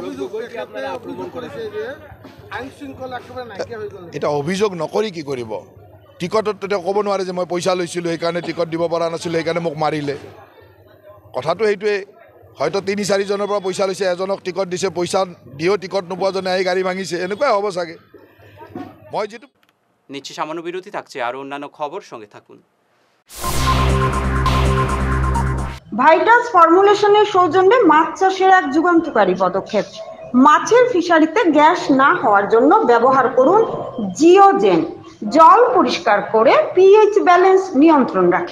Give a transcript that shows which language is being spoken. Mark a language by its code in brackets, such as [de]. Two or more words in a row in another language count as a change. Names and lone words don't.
[as] এতিয়া অভিযোগ নকৰি কি কৰিব? টিকটত তেওঁ ক'ব নোৱাৰে যে মই পইচা লৈছিলোঁ, সেইকাৰণে টিকট দিব পৰা নাছিলোঁ, সেইকাৰণে মোক মাৰিলে। কথাটো সেইটোৱে। হয়তো ৩-৪জনৰ পৰা পইচা লৈছে, এজনক টিকট দিছে, পইচা দিও টিকট নোপোৱাজনে আহি গাড়ী ভাঙিছে, এনেকুৱাই হ'ব চাগে। মই যেটো [bn] নিশ্চয় সামান্য বিরতি থাকছে, আর অন্যান্য খবর সঙ্গে থাকুন। ভাইটাস ফর্মুলেশনের সৌজন্যে মাছ চাষের এক যুগান্তকারী পদক্ষেপ। মাছের ফিশারিতে গ্যাস না হওয়ার জন্য ব্যবহার করুন জিওজেন। জল পরিষ্কার করে [en] pH balance [bn] নিয়ন্ত্রণ রাখে।